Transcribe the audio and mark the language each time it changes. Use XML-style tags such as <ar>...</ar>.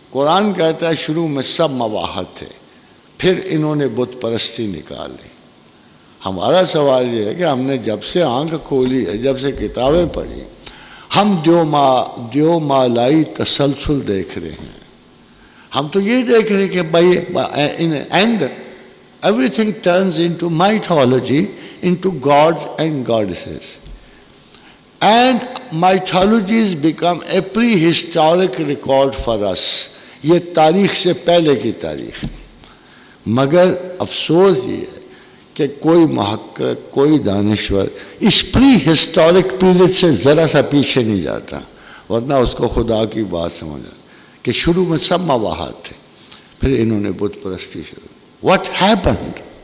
<ur>قرآن کہتا ہے شروع میں سب مواحد تھے، پھر انہوں نے بت پرستی نکال لی. ہمارا سوال یہ ہے کہ ہم نے جب سے آنکھ کھولی ہے، جب سے کتابیں پڑھی، ہم دیو مالائی تسلسل دیکھ رہے ہیں. ہم تو یہ دیکھ رہے ہیں کہ بھائی</ur> <en>in end everything turns into mythology, into gods and goddesses. And mythologies become a prehistoric record for us.</en> <ur>یہ تاریخ سے پہلے کی تاریخ. مگر افسوس یہ ہے کہ کوئی محقق، کوئی دانشور اس پری ہسٹورک پیریڈ سے ذرا سا پیچھے نہیں جاتا، ورنہ اس کو خدا کی بات سمجھا کہ شروع میں سب مواحد تھے، پھر انہوں نے بت پرستی شروع.</ur> <en>What happened?</en>